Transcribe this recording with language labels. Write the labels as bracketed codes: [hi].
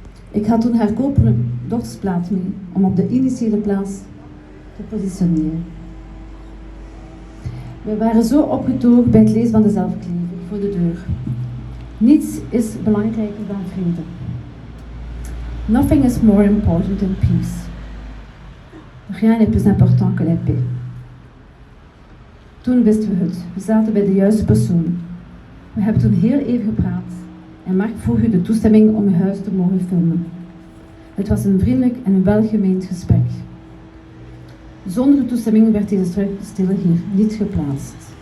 [nl] Ik had toen haar koperen dochtersplaat mee om op de initiële plaats te positioneren. We waren zo opgetogen bij het lezen van de zelfklever voor de deur. Niets is belangrijker dan vrede. [en] Nothing is more important than peace. [fr] Rien n'est plus important que la paix. [nl] Toen wisten we het. We zaten bij de juiste persoon. We hebben toen heel even gepraat en Marc vroeg u de toestemming om uw huis te mogen filmen. Het was een vriendelijk en een welgemeend gesprek. Zonder toestemming werd deze struikstiller hier niet geplaatst.